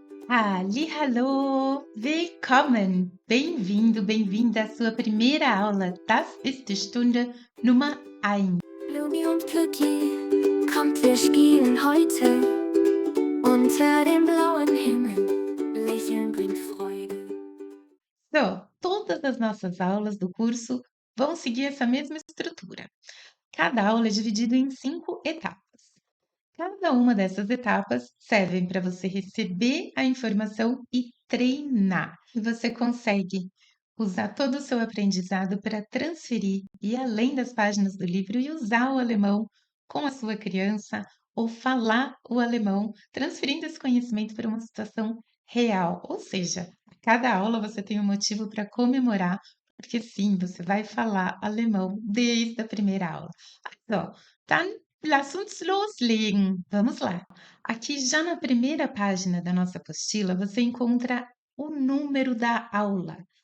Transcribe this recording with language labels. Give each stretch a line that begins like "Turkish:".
German: Hallihallo, willkommen,
Portuguese: bem-vindo, bem-vinda à sua primeira aula.
German: Das ist die Stunde Nummer 1. Blumi und Cookie, kommt, wir spielen heute. Unter dem blauen Himmel, Lächeln bringt Freude.
Portuguese: So, todas as nossas aulas do curso vão seguir essa mesma estrutura. Cada aula é dividida em 5 etapas. Cada uma dessas etapas servem para você receber a informação e treinar. E você consegue usar todo o seu aprendizado para transferir e além das páginas do livro e usar o alemão com a sua criança ou falar o alemão, transferindo esse conhecimento para uma situação real. Ou seja, a cada aula você tem um motivo para comemorar, porque sim, você vai falar alemão desde a primeira aula.
German: So, dann lass uns loslegen.
Portuguese: Vamos lá. Aqui já na primeira página da nossa apostila, você encontra o número da aula.